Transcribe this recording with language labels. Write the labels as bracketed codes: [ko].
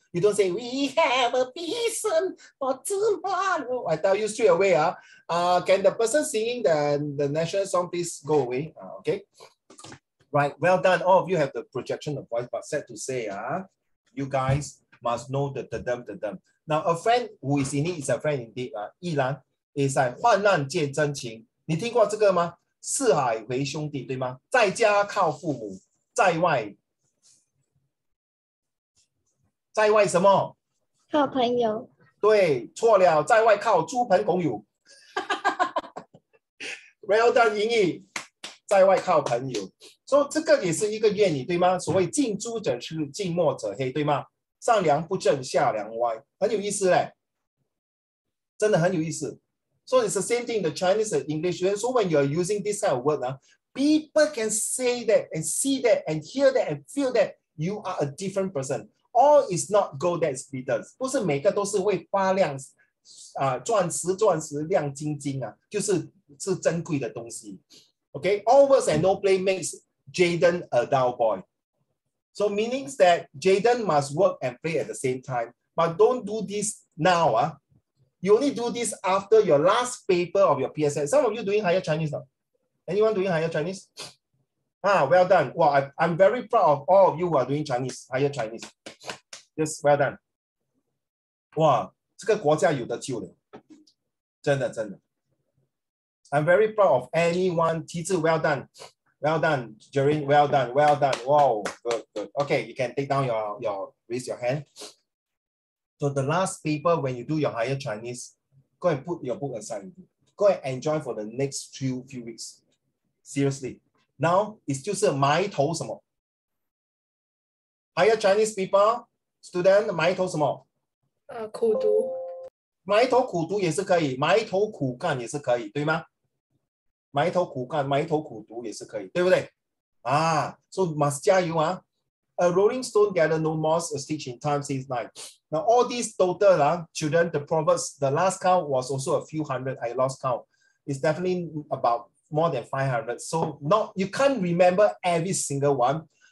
[en] You don't say, we have a vision for tomorrow. I tell you straight away, can the person singing the national song please go away? Okay. Right, well done. All of you have the projection of voice, but sad to say, you guys must know the ta-dum. Now, a friend who is in need is a friend indeed. [zh] 一兰 is like 患难见真情。你听过这个吗？四海为兄弟，对吗？在家靠父母，在外什么？靠朋友。对，错了，在外靠猪朋狗友。 [en] Well done， [zh] 莹莹，在外靠朋友。所以这个也是一个谚语，对吗？所谓近朱者赤，近墨者黑，对吗？上梁不正下梁歪，很有意思嘞，真的很有意思。 [en] So it's the same thing in the Chinese and English. So when you're using this kind of word, people can say that and see that and hear that and feel that you are a different person. All is not gold that glitters. [zh] 不是每个都是会发亮钻石亮晶晶就是珍贵的东西。 [en] Okay, all works and no play makes Jaden a dull boy. So meaning that Jaden must work and play at the same time, but don't do this now. You only do this after your last paper of your PSLE. Some of you doing higher Chinese now. Anyone doing higher Chinese? Well done. Well, I'm very proud of all of you who are doing Chinese, higher Chinese. Yes, well done. [zh] 哇，这个国家有得救了，真的。 [en] I'm very proud of anyone. Teacher, well done. Well done, Jerin. Well done. Wow, good. Okay, you can take down raise your hand. So the last paper, when you do your higher Chinese, go and put your book aside. Go and enjoy for the next few weeks. Seriously. Now, it's [zh] 就是埋头什么 [en] Higher Chinese people, student, [zh] 埋头什么苦读。埋头苦读也是可以，埋头苦干也是可以，对吗？埋头苦干，埋头苦读也是可以，对不对？ [en] So must [zh] 加油 [en] A rolling stone gather no moss, a stitch in time saves 9. Now all these total children, the proverbs, the last count was also a few hundred. I lost count. It's definitely about more than 500. So you can't remember every single one.